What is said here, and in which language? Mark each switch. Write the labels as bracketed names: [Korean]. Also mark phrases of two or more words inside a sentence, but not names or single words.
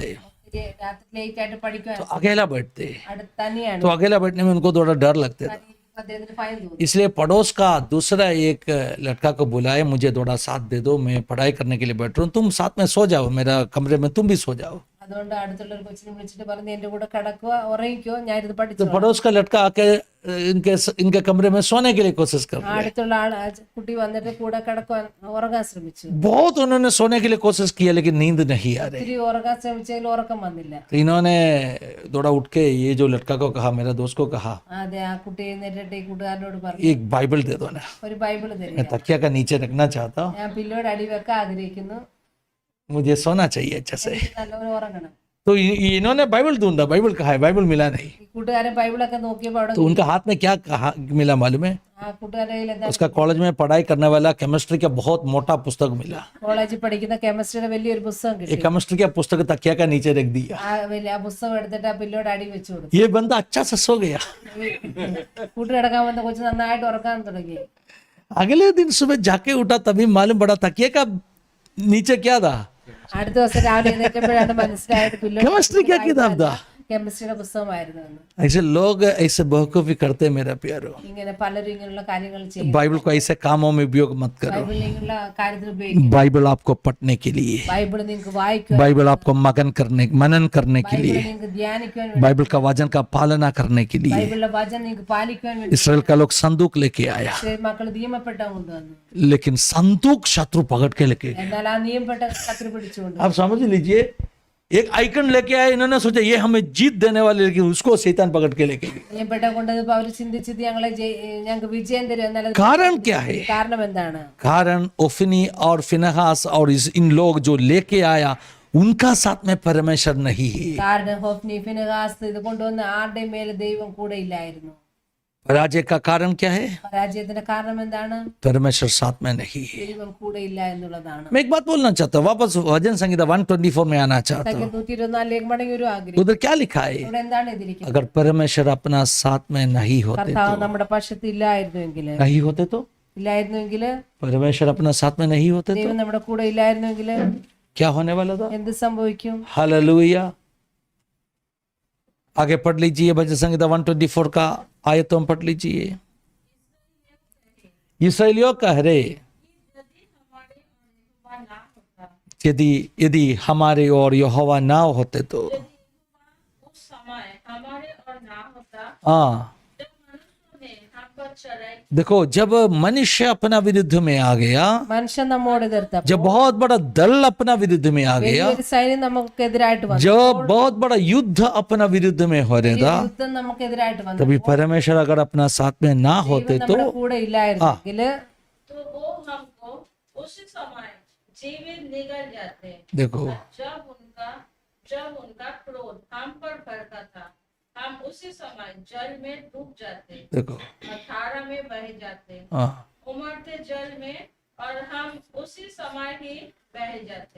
[Malayalam] രാത്രി ലേറ്റ് ആയിട്ട് പഠിക്കാൻ [Hindi] तो अकेला बैठते, [Malayalam] അടുത്ത് തന്നെയാണ്. [Hindi] तो अकेला बैठने में उनको थोड़ा डर लगता था. [Malayalam] അദ്ദേഹത്തിന് ഭയം തോന്നി. [Hindi] इसलिए पड़ोस का दूसरा एक लड़का को बुलाए, मुझे थोड़ा साथ दे दो, मैं पढ़ाई करने के लिए बैठ रहा हूँ, तुम साथ में सो जाओ, मेरा कमरे में तुम भी सो जाओ. [Malayalam] അതുകൊണ്ട് അടുത്തുള്ള ഒരു കൊച്ചിനെ വിളിച്ചിട്ട് പറഞ്ഞു എന്റെ കൂടെ കിടക്കുക ഉറങ്ങിക്കോ ഞാനിത് [Hindi] तो [Malayalam] പഠിച്ചു. [Hindi] पड़ोस का लड़का आके इनके कमरे में सोने के लिए कोशिश कर रहा है. [Malayalam] അടുത്തുള്ള കുട്ടി വന്നിട്ട് കൂടെ കിടക്കാൻ ഉറങ്ങാൻ ശ്രമിച്ചു. [Hindi] बहुत उन्होंने सोने के लिए कोशिश किया लेकिन नींद नहीं आ रही. [Malayalam] ഒത്തിരി ഉറങ്ങാൻ ശ്രമിച്ചതിൽ ഉറക്കം വന്നില്ല. [Hindi] तो इन्होंने थोड़ा उठ के ये जो लड़का को कहा, मेरा दोस्त को कहा, [Malayalam] അതെ ആ കുട്ടി എഴുന്നേറ്റിട്ട് ഈ കൂട്ടുകാരനോട് പറഞ്ഞു [Hindi] एक बाइबल दे दो ना, [Malayalam] ഒരു ബൈബിൾ തരിക, [Hindi] मैं तकिया का नीचे रखना चाहता हूँ, [Malayalam] ഞാൻ പില്ലോട് അടി വെക്കാൻ ആഗ്രഹിക്കുന്നു, [Hindi] मुझे सोना चाहिए अच्छा से. [Malayalam] നല്ലപോലെ ഉറങ്ങണം. [Hindi] तो इन्होंने बाइबल ढूंढा, बाइबल कहा है, बाइबल मिला नहीं. [Malayalam] ഈ കൂട്ടുകാരൻ ബൈബിളൊക്കെ നോക്കിയപ്പോൾ അവിടെ [Hindi] तो उनका हाथ में क्या कहा मिला मालूम है? [Malayalam] ആ കൂട്ടുകാരുടെ കയ്യിൽ എന്താ [Hindi] उसका कॉलेज में पढ़ाई करने वाला केमिस्ट्री का बहुत मोटा पुस्तक मिला. [Malayalam] കോളേജിൽ പഠിക്കുന്ന കെമിസ്ട്രിയുടെ വലിയൊരു പുസ്തകം [Hindi] ये [Malayalam] കിട്ടി. [Hindi] केमिस्ट्री का पुस्तक तकिया का नीचे रख दिया. [Malayalam] ആ പുസ്തകം എടുത്തിട്ട് ആ പില്ലോട് അടി വെച്ചു കൊടുത്തു. [Hindi] ये बंदा अच्छा से सो गया. [Malayalam] കൂട്ട് കിടക്കാൻ വന്ന കൊച്ചു നന്നായിട്ട് ഉറക്കാൻ തുടങ്ങി. [Hindi] अगले दिन सुबह जाके उठा तभी मालूम पड़ा तकिया का नीचे क्या था, [Malayalam] അടുത്ത ദിവസം രാവിലെ എഴുന്നേറ്റപ്പോഴാണ് മനസ്സിലായത് പില്ലോട് [Hindi] केमिस्ट्री क्या किताब था. [Malayalam] കെമിസ്ട്രിയുടെ പുസ്തകമായിരുന്നു എന്ന്. [Hindi] ऐसे लोग ऐसे बेवकूफी करते हैं मेरा प्यारो. [Malayalam] ഇങ്ങനെ പലരും ഇങ്ങനെയുള്ള കാര്യങ്ങൾ ചെയ്യും. [Hindi] बाइबल को ऐसे कामों में उपयोग मत करो. [Malayalam] ബൈബിൾ ഇങ്ങനെയുള്ള കാര്യത്തിൽ ഉപയോഗിക്കും. [Hindi] बाइबल आपको पढ़ने के लिए, [Malayalam] ബൈബിൾ നിങ്ങൾക്ക് വായിക്കുവാൻ, [Hindi] बाइबल आपको मनन करने के [Malayalam] ബൈബിൾ [Hindi] लिए, [Malayalam] നിങ്ങൾക്ക് ധ്യാനിക്കുവാൻ വേണ്ടി, [Hindi] बाइबल का वचन का पालना करने के लिए. [Malayalam] ബൈബിളിലെ വചനം നിങ്ങൾക്ക് പാലിക്കുവാൻ വേണ്ടി [Hindi] इसराइल का लोग संदूक लेके आया, [Malayalam] മക്കൾ നിയമപ്പെട്ട കൊണ്ടുവന്നു. [Hindi] लेकिन संदूक शत्रु पकड़ के लेके. [Malayalam] എന്നാൽ ആ നിയമപ്പെട്ട ശത്രു പിടിച്ചുകൊണ്ട് [Hindi] आप समझ लीजिए, एक आइकन लेके आए, इन्होंने सोचा ये हमें जीत देने वाले, लेकिन उसको शैतान पकड़ के लेके गए. [Malayalam] നിയമപ്പെട്ട കൊണ്ടപ്പോൾ അവർ ചിന്തിച്ചത് ഞങ്ങൾക്ക് വിജയം തരും. എന്നാൽ അത് [Hindi] कारण क्या है? [Malayalam] കാരണം എന്താണ്? [Hindi] कारण ओफनी और फिनहास और इन लोग जो लेके आया उनका साथ में परमेश्वर नहीं है. [Malayalam] കാരണം ഹോഫ്നി ഫിനെഹാസ് ഇത് കൊണ്ടുവന്ന ആരുടെയും മേലെ ദൈവം കൂടെ ഇല്ലായിരുന്നു. [Hindi] पराजय का कारण क्या है? [Malayalam] പരാജയത്തിന്റെ കാരണം എന്താണ്? [Hindi] परमेश्वर साथ में नहीं है. [Malayalam] ദൈവം കൂടെ ഇല്ല എന്നുള്ളതാണ്. [Hindi] मैं एक बात बोलना चाहता हूँ, वापस भजन संगीता 124 में आना चाहता हूँ. [Malayalam] 124 മടങ്ങി ഒരു ആഗ്രഹം. [Hindi] उधर क्या लिखा है? [Malayalam] ഇവിടെ എന്താണ് എഴുതിയിരിക്കുന്നത്? [Hindi] अगर परमेश्वर अपना साथ में नहीं होते [Malayalam] കർത്താവ് നമ്മുടെ പക്ഷത്ത് ഇല്ലായിരുന്നുവെങ്കിൽ [Hindi] इല്ലായിരുന്നുവെങ്കിൽ परमेश्वर अपना साथ में नहीं होते तो [Malayalam] ദൈവം നമ്മുടെ കൂടെ ഇല്ലായിരുന്നുവെങ്കിൽ [Hindi] क्या होने वाला था? [Malayalam] എന്ത് സംഭവിക്കും? [Hindi] हालेलुया. आगे पढ़ लीजिए भजन संगीता 124 का आयतों पढ़ लीजिए. इसराइलियों का हरे यदि हमारे और यहोवा ना होते तो. उस समय हमारे और ना होता, हाँ जब मनुष्यों ने हम पर चढ़ाई, देखो, जब मनुष्य अपना विरुद्ध में आ गया, [Malayalam] മനുഷ്യൻ നമ്മോട് എതിർത്തപ്പോൾ [Hindi] जब बहुत बड़ा दल अपना विरुद्ध में आ गया, [Malayalam] വലിയൊരു സൈന്യം നമുക്കെതിരായിട്ട് വന്നു, [Hindi] जो बहुत बड़ा युद्ध अपना विरुद्ध में हो रहा था, [Malayalam] യുദ്ധം നമുക്കെതിരായിട്ട് വന്നു, [Hindi] तभी परमेश्वर अगर अपना साथ में ना होते [Malayalam] ദൈവം [Hindi] तो [Malayalam] നമ്മുടെ കൂടെ ഇല്ലായിരുന്നെങ്കിൽ [Hindi] तो वो हमको उसी समय जीवित निगल जाते. देखो, जब उनका क्रोध हम पर भड़का था, हम उसी समय जल में डूब जाते, देखो, धारा में बह जाते, हाँ उमड़ते जल में, और हम उसी समय ही बह जाते.